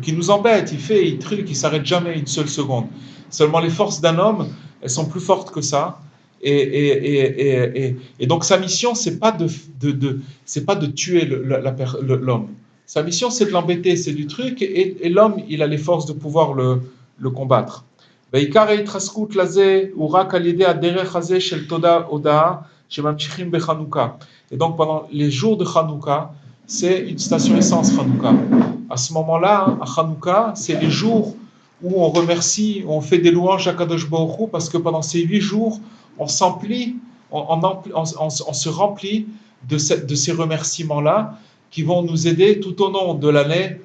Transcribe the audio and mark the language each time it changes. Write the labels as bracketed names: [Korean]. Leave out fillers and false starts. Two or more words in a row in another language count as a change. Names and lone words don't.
[French] Il nous embête, il s'arrête jamais une seule seconde. Seulement les forces d'un homme, elles sont plus fortes que ça. Et donc sa mission, c'est pas c'est pas de tuer l'homme. Sa mission, c'est de l'embêter, c'est du truc, et l'homme, il a les forces de pouvoir le combattre. [Hebrew] בעיקר ההתחזקות לזה הוא רק על ידי הדרך הזה של תודה הודאה שממשיכים בחנוכה. [French] Et donc pendant les jours de Hanouka, c'est une station essence Hanouka. À ce moment-là, à Hanouka, c'est les jours où on remercie, où on fait des louanges à [Hebrew] קדוש ברוך הוא, [French] parce que pendant ces 8 jours, on s'emplit, on se remplit de ces remerciements-là qui vont nous aider tout au long de l'année.